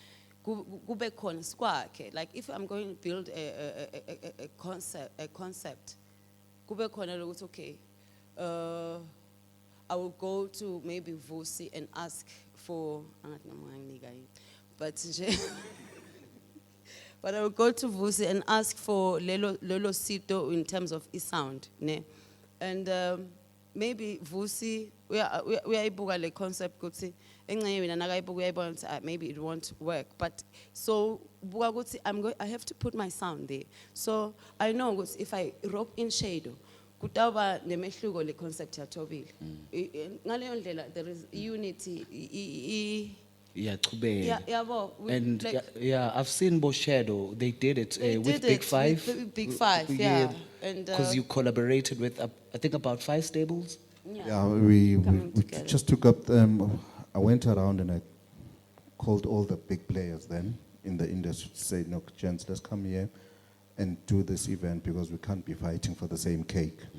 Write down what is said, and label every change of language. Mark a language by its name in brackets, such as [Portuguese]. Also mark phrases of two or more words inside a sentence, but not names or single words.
[English] Like if I'm going to build a concept, okay, I will go to maybe Vusi and ask for, but I will go to Vusi and ask for [Swati] lelo sito [English] in terms of sound, ne? And maybe Vusi we are [Swati] ibuka le concept kuti [English] maybe it won't work, but so I have to put my sound there. So I know if I rock in shadow, [Swati] kutaba nemehluko le concept ya Thobile. Ngaleyo ndlela [English] there is unity Yeah, Thobile. Yeah, well, And like, yeah, I've seen Shadow. They did it they with did Big it Five. with Big Five, yeah. And Because you collaborated with, I think, about 5 stables. Yeah, we Coming together. just took up, I went around and I called all the big players then in the industry to say, no, gents, let's come here and do this event because we can't be fighting for the same cake.